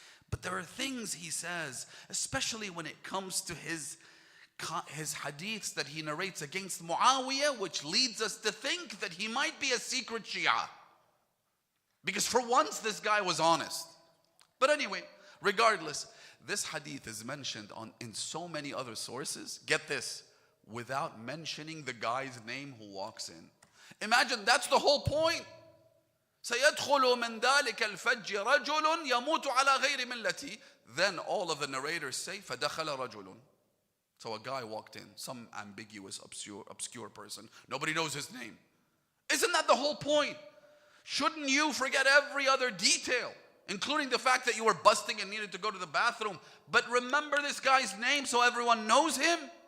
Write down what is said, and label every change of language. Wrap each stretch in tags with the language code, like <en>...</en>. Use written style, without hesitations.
<en>But there are things he says, especially when it comes to his hadiths that he narrates against Muawiya, which leads us to think that he might be a secret Shia. Because for once this guy was honest. But anyway, regardless, this hadith is mentioned in so many other sources. Get this, without mentioning the guy's name who walks in. Imagine that's the whole point.</en> <ar>سيدخل من ذلك الفج رجل يموت على غير ملتي.</ar> <en>Then all of the narrators say</en> <ar>فدخل رجل.</ar> <en>So a guy walked in, some ambiguous, obscure person. Nobody knows his name. Isn't that the whole point? Shouldn't you forget every other detail, including the fact that you were busting and needed to go to the bathroom, but remember this guy's name so everyone knows him?</en>